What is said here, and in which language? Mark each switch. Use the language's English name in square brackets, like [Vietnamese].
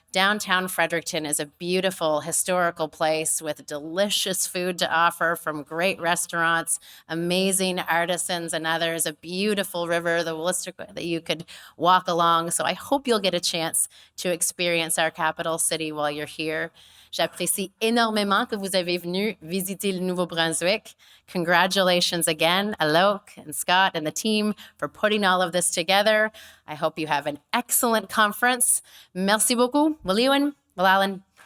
[English] Downtown Fredericton is a beautiful historical place with delicious food to offer from great restaurants, amazing artisans and others, a beautiful river, the Wooster, that you could walk along. So I hope you'll get a chance to experience our capital city while you're here. [French] J'apprécie énormément que vous avez venu visiter le Nouveau-Brunswick. [English] Congratulations again, Alok and Scott and the team for putting all of this together. I hope you have an excellent conference. [French] Merci beaucoup. [Maliseet-Passamaquoddy] Waliwan, Walalan.